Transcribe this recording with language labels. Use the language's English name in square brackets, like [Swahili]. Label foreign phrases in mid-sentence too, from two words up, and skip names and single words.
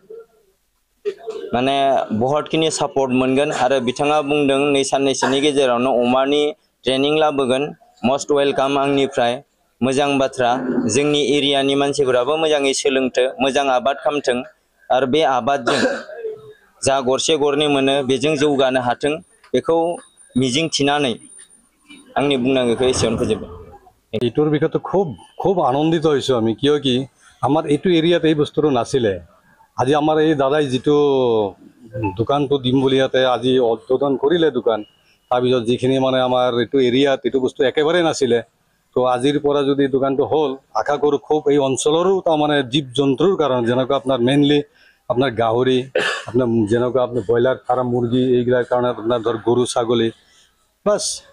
[Bodo] माने बहुतखिनि सापर्ट मोनगोन आरो बिथाङा बुंदों नै साननैसोनि गेजेरावनो अमानि ट्रेनिं लाबोगोन [English] most welcome [Bodo] आंनिफ्राय मोजां बाथ्रा जोंनि एरियानि मानसिफोराबो मोजाङै सोलोंथों मोजां आबाद खालामथों आरो बे आबादजों जा गरसे गरनै मोनो बेजों जौगानो हाथों बेखौ मिजिं थिनानै आंनि बुंनांगौखौ एसेयावनो फोजोबबाय। [Assamese] এইটোৰ বিষয়টো খুব আনন্দিত হৈছোঁ আমি কিয় কি আমাৰ এইটো এৰিয়াত এই বস্তুটো নাছিলে আজি আমাৰ এই দাদাই যিটো দোকানটো দিম বুলি ইয়াতে আজি উদ্বোধন কৰিলে দোকান তাৰপিছত যিখিনি মানে আমাৰ এইটো এৰিয়াত এইটো বস্তু একেবাৰে নাছিলে তো আজিৰ পৰা যদি দোকানটো হ'ল আশা কৰোঁ খুব এই অঞ্চলৰো তাৰমানে জীৱ জন্তুৰ কাৰণে যেনেকুৱা আপোনাৰ মেইনলি আপোনাৰ গাহৰি আপোনাৰ যেনেকুৱা আপোনাৰ [English] broiler farm [Assamese] মুৰ্গী এইগিলাৰ কাৰণে আপোনাৰ ধৰ গৰু ছাগলী বাছ